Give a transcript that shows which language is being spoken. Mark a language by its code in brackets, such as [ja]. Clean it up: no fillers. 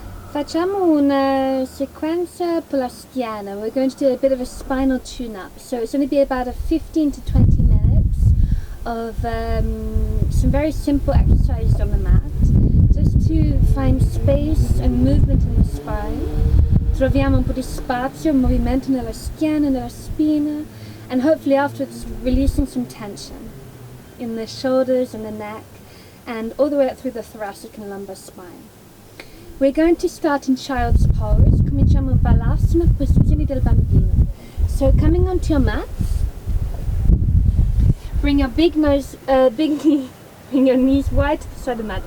[it] Facciamo una sequenza per la schiena. [en] We're going to do a bit of a spinal tune-up. So it's going to be about a 15 to 20 minutes of some very simple exercises on the mat, just to find space and movement in the spine. [it] Troviamo un po' di spazio, movimento nella schiena, nella spina, [en] and hopefully afterwards releasing some tension in the shoulders and the neck, and all the way up through the thoracic and lumbar spine. We're going to start in child's pose. [it] Cominciamo in balasana, posizioni del bambino. [en] So coming onto your mat, bring your bring your knees wide to the side of the mat.